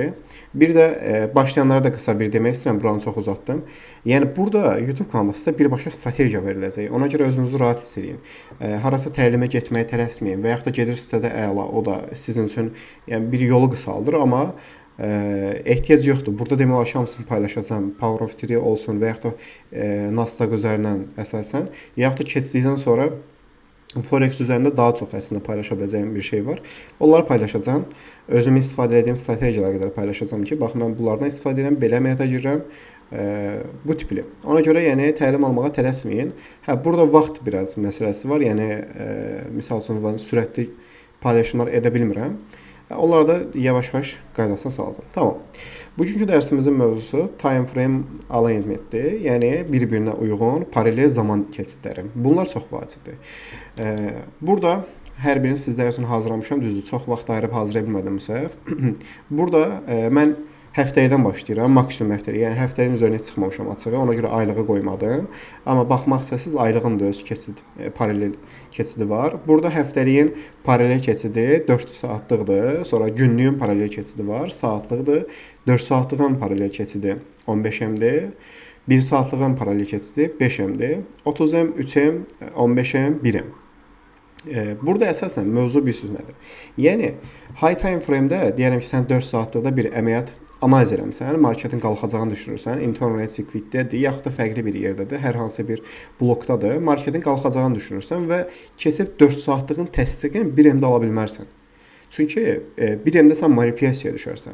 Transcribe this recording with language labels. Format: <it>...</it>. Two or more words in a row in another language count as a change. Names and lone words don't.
<az>Bir də başlayanlara da qısa bir demək istəyirəm, buranı çox uzatdım. Yəni, burada YouTube kanalında sizə birbaşa strategiya veriləcək. Ona görə özünüzü rahat hiss edin. Harasa təlimə getməyə tələsməyin və yaxud da gedirsinizsə də əla, o da sizin üçün bir yolu qısaldır, amma ehtiyac yoxdur. Burada demək olar ki, hamısını paylaşacağım. Power of 3 olsun və yaxud da Nasdaq üzərindən əsasən. Yaxud da keçdikdən sonra Forex üzərində daha çox əslində paylaşa biləcəyim bir şey var. Onları paylaşacağım. Özüm istifadə edəcəyim strategiyalara qədər paylaşacağım ki, bax, mən bunlardan istifadə edirəm, belə əməliyyata girirəm, bu tipli. Ona görə təlim almağa tələsməyin. Burada vaxt biraz məsələsi var. Yəni, misal üçün, sürətli paylaşımlar edə bilmirəm. Onları da yavaş-yavaş qaydasına salacağım. Tamam. Bugünkü dərsimizin mövzusu</az> <en>time frame alignmentdir.</en> <az>Yəni, bir-birinə uyğun paralel zaman keçidləri. Bunlar çox vacibdir. Burada hər birini sizlər üçün hazırlamışam, düzdür. Çox vaxt ayırıb hazırlaya bilmədimsə. Burada mən həftədən başlayıram, maksimum həftəyə. Yəni həftənin üzərinə çıxmamışam açığı. Ona görə aylığı qoymadım. Amma baxmaq istəsəz aylığın da öz keçid paralel keçidi var. Burada həftəliyin paralel keçidi 4 saatlıqdır. Sonra günlüyün paralel keçidi var, saatlıqdır. 4 saatlığın paralel keçidi 15M-dir. 1 saatlığın paralel keçidi 5M-dir. 30M, 3M, 15M, 1M. Burada əsasən mövzu bilirsiniz nədir? Yəni</az> <en>high time frame-də</en> <az>deyirəm ki, sən 4 saatlıqda bir əməliyyat analiz eləmisən, marketin qalxacağını düşünürsən,</az> <en>internet circuitdədir,</en> <az>yaxud da fərqli bir yerdədir, hər hansı bir blokdadır, marketin qalxacağını düşünürsən və keçib 4 saatlığın təsdiqini 1M-də ala bilmərsən. Çünki 1M-də sən manipülyasiyaya düşərsən.</az>